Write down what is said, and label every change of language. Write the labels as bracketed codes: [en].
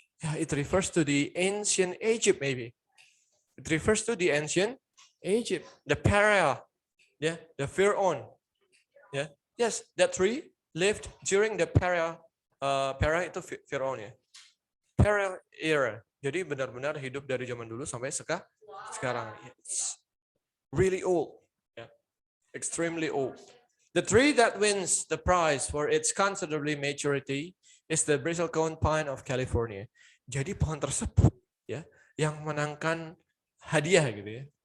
[en] Yeah, it refers to the ancient Egypt maybe. It refers to the ancient Egypt, the Pharaoh, yeah, the Pharaoh, yeah. Yes, that tree lived during the Pharaoh [id] itu Pharaoh ya. [en] Pharaoh era. [id] Jadi benar-benar hidup dari zaman dulu sampai sekarang. [en] It's really old, yeah. Extremely old. The tree that wins the prize for its considerably maturity is the bristlecone pine of California. [id] Jadi pohon tersebut, ya, yang menangkan hadiah gitu ya.